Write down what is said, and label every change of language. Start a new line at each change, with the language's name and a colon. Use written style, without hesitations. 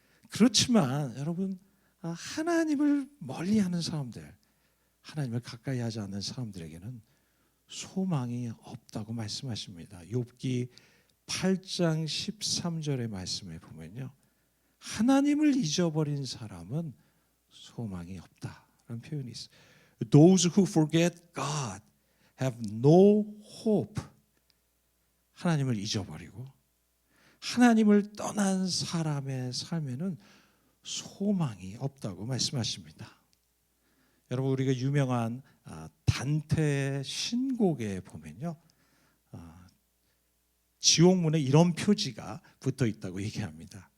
Korean: 그렇지만 여러분, 하나님을 멀리하는 사람들, 하나님을 가까이 하지 않는 사람들에게는 소망이 없다고 말씀하십니다. 욥기 8장 13절의 말씀에 보면요, 하나님을 잊어버린 사람은 소망이 없다라는 표현이 있어요.
English: Those who forget God have no hope.
Korean: 하나님을 잊어버리고 하나님을 떠난 사람의 삶에는 소망이 없다고 말씀하십니다. 여러분, 우리가 유명한 단테의 신곡에 보면요, 지옥문에 이런 표지가 붙어 있다고 얘기합니다.